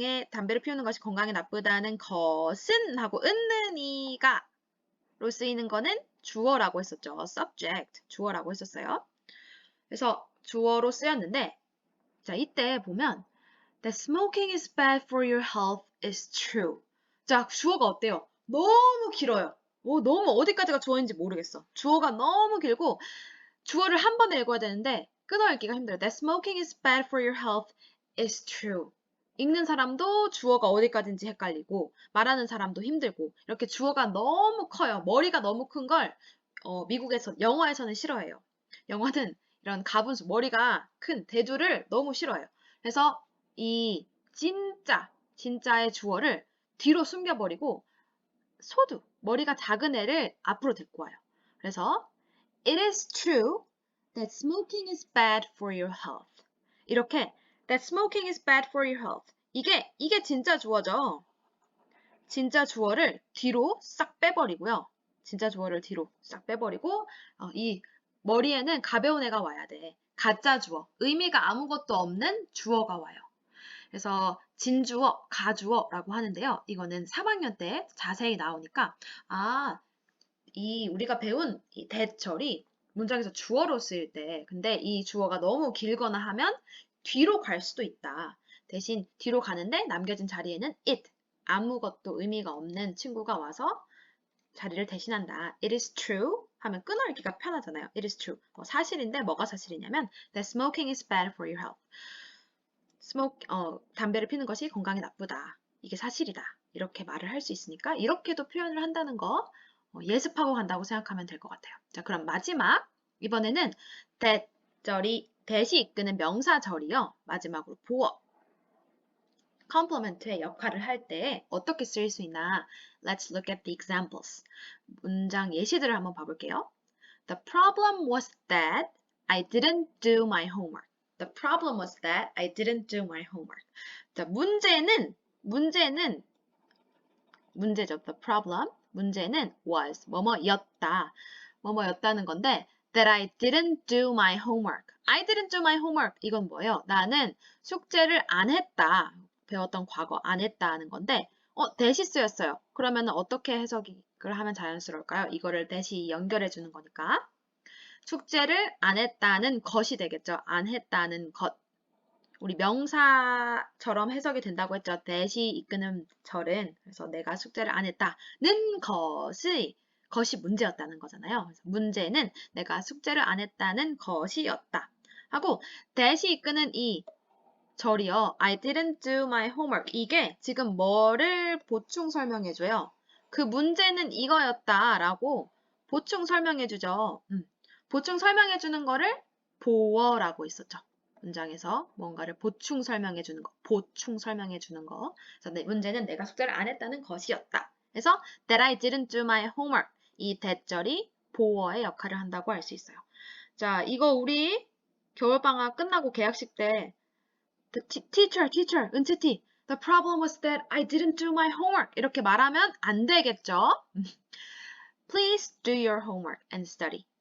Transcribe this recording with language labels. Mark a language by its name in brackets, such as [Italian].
[Korean] 담배를 피우는 것이 건강에 나쁘다는 것은 하고 은는이가 로 쓰이는 거는 주어라고 했었죠. subject, 주어라고 했었어요. 그래서 주어로 쓰였는데 자, 이때 보면 [English] That smoking is bad for your health is true. [Korean] 자, 주어가 어때요? 너무 길어요. 너무 어디까지가 주어인지 모르겠어. 주어가 너무 길고 주어를 한 번에 읽어야 되는데 끊어읽기가 힘들어요. [English] That smoking is bad for your health is true. [Korean] 읽는 사람도 주어가 어디까지인지 헷갈리고 말하는 사람도 힘들고 이렇게 주어가 너무 커요. 머리가 너무 큰 걸 영화에서는 싫어해요. 영화는 이런 가분수, 머리가 큰 대두를 너무 싫어해요. 그래서 이 진짜의 주어를 뒤로 숨겨버리고 머리가 작은 애를 앞으로 데리고 와요. 그래서 [English] It is true that smoking is bad for your health. [Korean] 이렇게 [English] That smoking is bad for your health. [Korean] 이게 진짜 주어죠. 진짜 주어를 뒤로 싹 빼버리고요. 진짜 주어를 뒤로 싹 빼버리고 이 머리에는 가벼운 애가 와야 돼. 가짜 주어, 의미가 아무것도 없는 주어가 와요. 그래서 진주어, 가주어라고 하는데요. 이거는 3학년 때 자세히 나오니까 우리가 배운 이 that절이 문장에서 주어로 쓰일 때 근데 이 주어가 너무 길거나 하면 뒤로 갈 수도 있다. 대신 뒤로 가는데 남겨진 자리에는 it, 아무것도 의미가 없는 친구가 와서 자리를 대신한다. [English] It is true [Korean] 하면 끊어읽기가 편하잖아요. [English] It is true. [Korean] 사실인데 뭐가 사실이냐면 [English] that smoking is bad for your health. [Korean] 담배를 피는 것이 건강에 나쁘다. 이게 사실이다. 이렇게 말을 할 수 있으니까 이렇게도 표현을 한다는 거 예습하고 간다고 생각하면 될 것 같아요. 자, 그럼 마지막 이번에는 that이 이끄는 명사절이요. 마지막으로 보어. complement의 역할을 할 때 어떻게 쓰일 수 있나? [English] Let's look at the examples. [Korean] 문장 예시들을 한번 봐볼게요. [English] The problem was that I didn't do my homework. The problem was that I didn't do my homework. [Korean] 자, 문제죠. [English] The problem. [Korean] 문제는 was, 뭐뭐였다. 뭐뭐였다는 건데 [English] that I didn't do my homework. I didn't do my homework. [Korean] 이건 뭐예요? 나는 숙제를 안 했다. 배웠던 과거 안 했다는 건데 that이 쓰였어요. 그러면 어떻게 해석을 하면 자연스러울까요? 이거를 that이 연결해 주는 거니까. 숙제를 안 했다는 것이 되겠죠. 안 했다는 것. 우리 명사처럼 해석이 된다고 했죠. that이 이끄는 절은. 그래서 내가 숙제를 안 했다는 것이 문제였다는 거잖아요. 그래서 문제는 내가 숙제를 안 했다는 것이었다. 하고 that이 이끄는 이 절이요. [English] I didn't do my homework. [Korean] 이게 지금 뭐를 보충 설명해줘요? 그 문제는 이거였다라고 보충 설명해주죠. 보충 설명해주는 거를 보어라고 있었죠. 문장에서 뭔가를 보충 설명해주는 거. 보충 설명해주는 거. 그래서 문제는 내가 숙제를 안 했다는 것이었다. 그래서 [English] that I didn't do my homework. [Korean] 이 that절이 보어의 역할을 한다고 할 수 있어요. 자, 이거 우리 겨울방학 끝나고 개학식 때 teacher, 은채티. [English] The problem was that I didn't do my homework. [Korean] 이렇게 말하면 안 되겠죠? [English] Please do your homework and study.